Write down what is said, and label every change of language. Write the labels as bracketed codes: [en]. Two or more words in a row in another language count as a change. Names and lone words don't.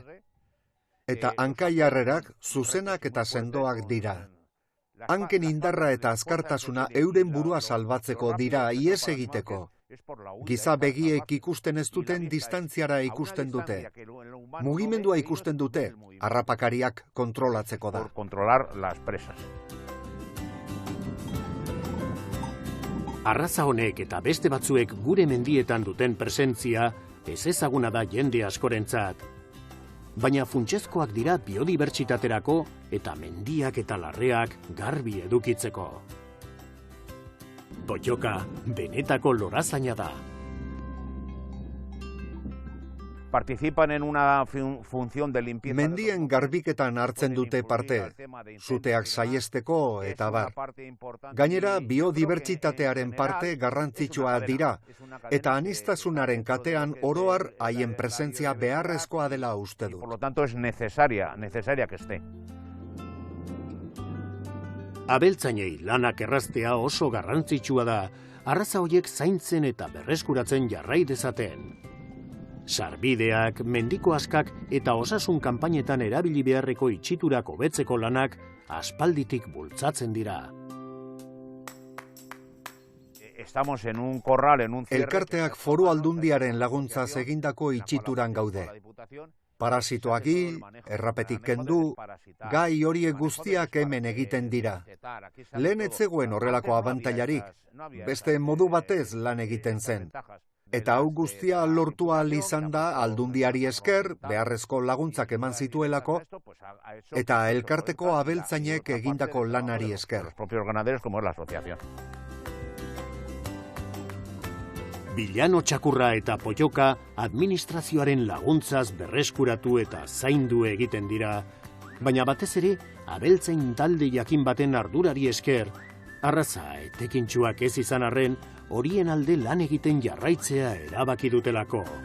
[eu] Eta hankaiarrerak zuzenak eta sendoak dira. Hanken indarra eta azkartasuna euren burua salbatzeko dira ihes egiteko. Giza begiek ikusten ez duten distantziara ikusten dute. Mugimendua ikusten dute, harrapakariak kontrolatzeko da. [es] Controlar las presas. [eu] Arraza honek eta beste batzuek gure mendietan duten presentzia ez ezaguna da jende askorentzat. Baina funtsezkoak dira biodibertsitaterako eta mendiak eta larreak garbi edukitzeko. Potxoka benetako lorazaina da. [es] Participan en una función de limpieza. [eu] Mendien garbiketan hartzen dute parte, suteak saiesteko eta bar. Gainera, biodibertsitatearen parte garrantzitsua dira, eta aniztasunaren katean oroar haien presentzia beharrezkoa dela uste du. [es] Por lo tanto, es necesaria que esté. [eu] Abeltzainei lanak erraztea oso garrantzitsua da, arraza horiek zaintzen eta berreskuratzen jarrai dezaten. Sarbideak, mendiko askak eta osasun kanpainetan erabili beharreko itxiturak hobetzeko lanak aspalditik bultzatzen dira. [es] Estamos en un corral, en un cierre. [eu] Elkarteak foru aldundiaren laguntzaz egindako itxituran gaude. Parasitoak hil, errapetik kendu, gai horiek guztiak hemen egiten dira. Lehen ez zegoen horrelako abantailarik, beste modu batez lan egiten zen. Eta hau guztia lortu ahal izan da aldundiari esker, beharrezko laguntzak eman zituelako, eta elkarteko abeltzainek egindako lanari esker. [es] Los propios ganaderos como es la asociación. [eu] Bilano txakurra eta potxoka administrazioaren laguntzaz berreskuratu eta zaindu egiten dira, baina batez ere abeltzain talde jakin baten ardurari esker, arraza etekintsuak ez izan arren, horien alde lan egiten jarraitzea erabaki dutelako.